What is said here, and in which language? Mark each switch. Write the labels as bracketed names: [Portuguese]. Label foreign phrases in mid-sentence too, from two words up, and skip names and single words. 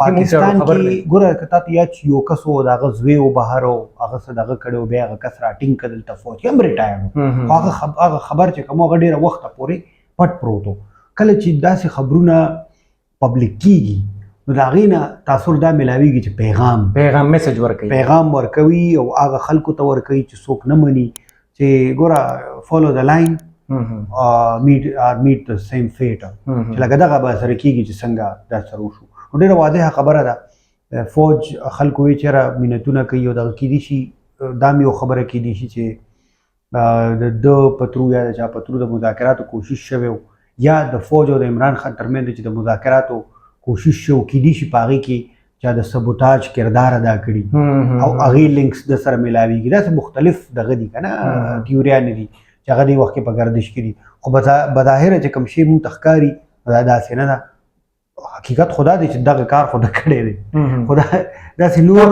[Pashto] پاکستان کې ګوره که تا ته یاد شي یو کس و د هغه زوی و بهر و هغه څه دغه کړی و بیا هغه کس راټینګ کړه دلته فوج کې هم ریټایرډ و هغه خبر چې کوم هغه ډېره وخته پورې پټ پروت و کله چې داسې خبرونه پبلک کېږي نو د هغې نه تاثر دا میلاویږي چې پیغام میسج ورکوي پیغام ورکوي او هغه خلکو ته ورکوي چې څوک نه مني چې ګوره [English] follow the line meet the same fate [Pashto] چې لکه دغه به سره کېږي چې څنګه دا سره وشو نو ډېره واضحه خبره ده فوج خلکو وایي چېرې مینتونه کوي او دغه کېدی شي دا هم یو خبره کېدی شي چې د ده پترو یا د چا پترو د مذاکراتو کوشش شوی یا د فوج او د عمران خان ترمنځ چې د مذاکراتو کوشش شو کېدی شي په هغې کې چا د سبوتاج کردار ادا کړي او هغې لینکس د سره میلاویږي داسې مختلف دغه دي که نه تیوریانې دي چې هغه دې وخت کې په ګردش کې دي خو بظاهره چې کوم شی مونږ ته ښکاري دا داسې نه ده حقیقت خدا دی چې دغه کار خو ده کړی دی خو داسې نور